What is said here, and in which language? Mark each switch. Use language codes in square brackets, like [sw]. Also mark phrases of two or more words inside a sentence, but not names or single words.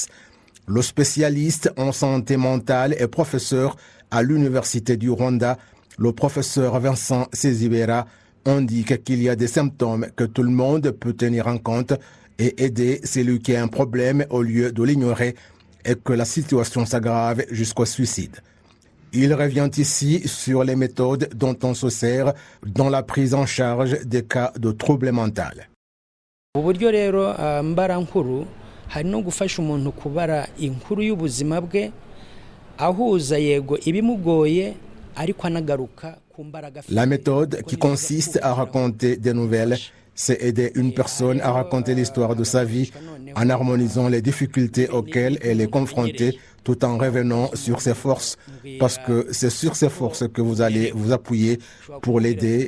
[fr] Le spécialiste en santé mentale et professeur à l'Université du Rwanda, le professeur Vincent Sezibera, indique qu'il y a des symptômes que tout le monde peut tenir en compte et aider celui qui a un problème au lieu de l'ignorer et que la situation s'aggrave jusqu'au suicide. Il revient ici sur les méthodes dont on se sert dans la prise en charge des cas de troubles mentaux. [rw] Uburyo rero mbarankuru hari no gufasha umuntu kubara inkuru y'ubuzima bwe ahuza yego ibimugoye ariko anagaruka ku mbaraga. [fr] La méthode qui consiste à raconter des nouvelles, c'est aider une personne à raconter l'histoire de sa vie en harmonisant les difficultés auxquelles elle est confrontée tout en revenant sur ses forces, parce que c'est sur ses forces que vous allez vous appuyer pour l'aider.